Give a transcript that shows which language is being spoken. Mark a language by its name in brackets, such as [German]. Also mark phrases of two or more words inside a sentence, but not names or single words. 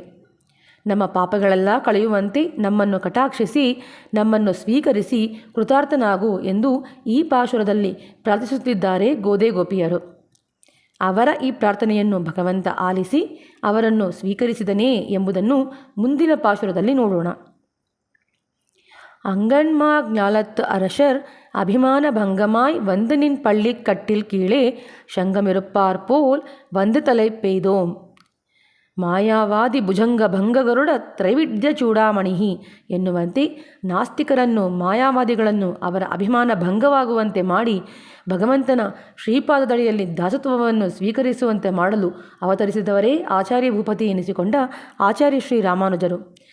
[Kannada] ನಮ್ಮ ಪಾಪಗಳೆಲ್ಲ ಕಳೆಯುವಂತೆ ನಮ್ಮನ್ನು ಕಟಾಕ್ಷಿಸಿ ನಮ್ಮನ್ನು ಸ್ವೀಕರಿಸಿ ಕೃತಾರ್ಥನಾಗು ಎಂದು ಈ ಪಾಶುರದಲ್ಲಿ ಪ್ರಾರ್ಥಿಸುತ್ತಿದ್ದಾರೆ ಗೋದೆ ಗೋಪಿಯರು. ಅವರ ಈ ಪ್ರಾರ್ಥನೆಯನ್ನು ಭಗವಂತ ಆಲಿಸಿ ಅವರನ್ನು ಸ್ವೀಕರಿಸಿದನೇ ಎಂಬುದನ್ನು ಮುಂದಿನ ಪಾಶುರದಲ್ಲಿ ನೋಡೋಣ. [Tamil] அங்கண்மா ஞாலத்து அரசர் அபிமான பங்கமாய் வந்து நின் பள்ளி கட்டில் கீழே சங்கமிருப்பார் போல் வந்து தலைப்பெய்தோம் [Sanskrit] ಮಾಯಾವಾದಿ ಭುಜಂಗ ಭಂಗಗರುಡ ತ್ರೈವಿಧ್ಯ ಚೂಡಾಮಣಿಹಿ [Kannada] ಎನ್ನುವಂತೆ ನಾಸ್ತಿಕರನ್ನು, ಮಾಯಾವಾದಿಗಳನ್ನು ಅವರ ಅಭಿಮಾನ ಭಂಗವಾಗುವಂತೆ ಮಾಡಿ ಭಗವಂತನ ಶ್ರೀಪಾದದಡಿಯಲ್ಲಿ ದಾಸತ್ವವನ್ನು ಸ್ವೀಕರಿಸುವಂತೆ ಮಾಡಲು ಅವತರಿಸಿದವರೇ ಆಚಾರ್ಯ ಭೂಪತಿ ಎನಿಸಿಕೊಂಡ ಆಚಾರ್ಯ ಶ್ರೀ ರಾಮಾನುಜರು.